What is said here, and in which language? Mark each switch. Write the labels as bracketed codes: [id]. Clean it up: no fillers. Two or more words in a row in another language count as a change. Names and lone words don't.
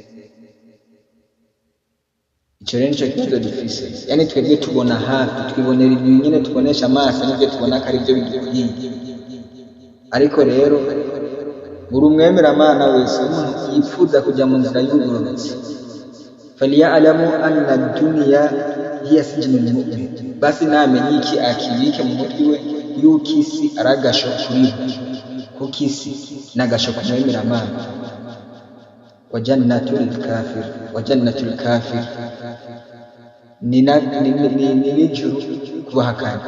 [rw] Icyo rero nicyo kibazo dufise. Yani twebwe tubona hafi, twibonera ibintu nyine tubonesha amaso n'ibyo tubona ko ari byo bidukwiye. Ariko rero buri umwemeramana wese yifuza kujya mu nzira y'ubugororotsi, [ar] فليعلم أن الدنيا هي سجن المؤمن, [rw] basi namenye iki akibike mu mutwe we yuko isi ari agasho kuri we, kuko isi ni agasho ku mwemeramana. [ar] وجنة الكافر [rw] ni n'ijuru ku bahakanyi.